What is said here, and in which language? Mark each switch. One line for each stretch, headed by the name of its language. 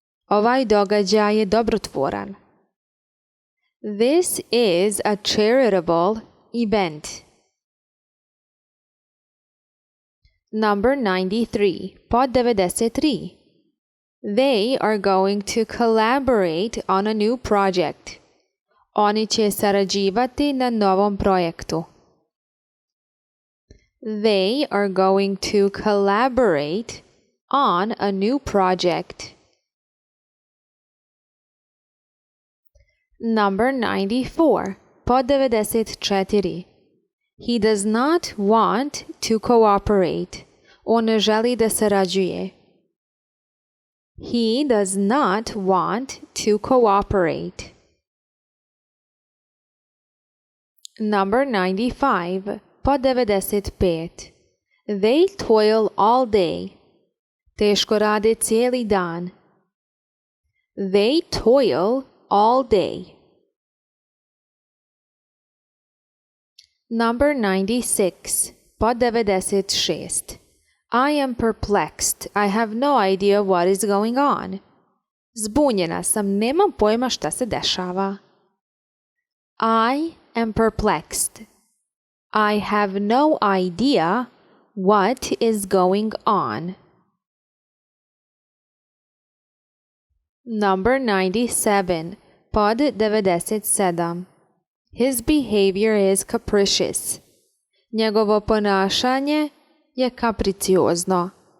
Bosnian: Ovaj događaj je dobrotvoran.
English: This is a charitable event. Number 93. Pod 93. They are going to collaborate on a new project.
Bosnian: Oni će sarađivati na novom projektu.
English: They are going to collaborate on a new project. Number 94. Pod 94. He does not want to cooperate.
Bosnian: On ne želi da sarađuje.
English: He does not want to cooperate. Number 95. Pod 95. They toil all day.
Bosnian: Teško rade cijeli dan.
English: They toil all day. Number 96. Pod 96. I am perplexed. I have no idea what is going on.
Bosnian: Zbunjena sam, nemam pojma šta se dešava.
English: I am perplexed. I have no idea what is going on. Number 97. Pod 97. His behavior is capricious.
Bosnian: Njegovo ponašanje je kapriciozno.